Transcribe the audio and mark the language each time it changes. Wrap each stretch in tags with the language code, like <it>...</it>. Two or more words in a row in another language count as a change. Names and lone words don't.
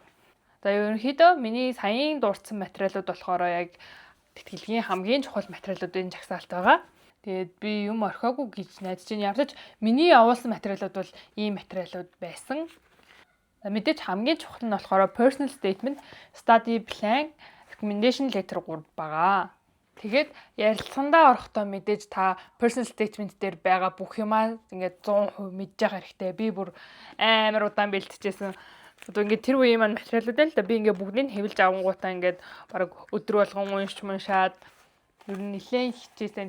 <mn>За ерөнхийдөө миний саяын дурдсан материалууд болохоор яг тэтгэлгийн хамгийн чухал материалуудын жагсаалт байгаа. Тэгээд би юм орхиогүй гэж найдаж байна. Ямарч миний явуулсан материалууд бол ийм материалууд байсан. Мэдээж хамгийн чухал нь болохоор</mn> <en>personal statement, study plan, recommendation letter</en> <mn>3 байгаа. Тэгээд ярилцсандаа орохдоо мэдээж та</mn> <en>personal statement</en> <mn>дээр байгаа бүх юмаа ингээд 100% мэдж байгаа хэрэгтэй. Би бүр амар удаан бэлтжижсэн. Одоо ингээд тэр үеийн маань материалууд л да би ингээд бүгдийг хэвлж авангуудаа ингээд бараг өдөр болгон уншаад ер нь нэлээд хичээсэн.</mn>